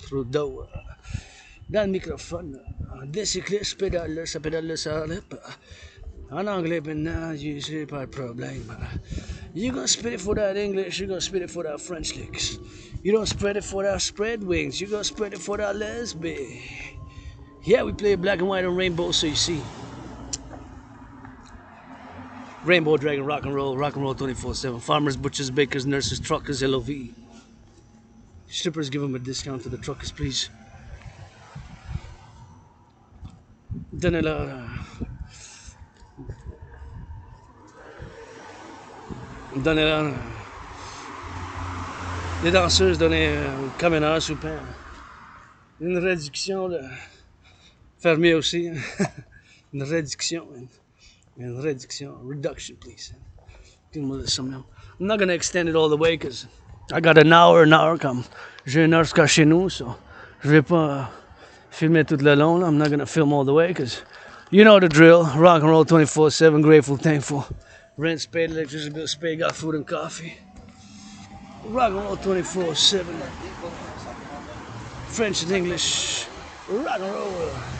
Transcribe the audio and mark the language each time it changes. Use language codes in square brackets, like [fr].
[fr] Dans le microphone, des cyclistes pédalent, ça pédale, ça rip. En anglais maintenant, c'est pas de problème. [en] You gonna spit it for that English, you gonna spit it for that French licks. You don't spread it for that spread wings, you gonna spread it for that lesbian. Yeah, we play black and white and rainbow, so you see. Rainbow Dragon, rock and roll 24/7. Farmers, butchers, bakers, nurses, truckers, LOV. Strippers, give them a discount to the truckers, please. [fr] Donnez-leur... Les danseuses, donnez aux camionneurs, s'il vous plaît. Une réduction, de... Fermier aussi. Une réduction, [en] reduction, please. I'm not gonna extend it all the way, because I got an hour come. [fr] J'ai une heure jusqu'à chez nous, [en] so [fr] je vais pas filmer tout le long. [en] I'm not gonna film all the way, because you know the drill. Rock and roll 24/7, grateful, thankful. Rent paid, electricity bills paid, got food and coffee. Rock and roll 24/7. French and English. Rock and roll.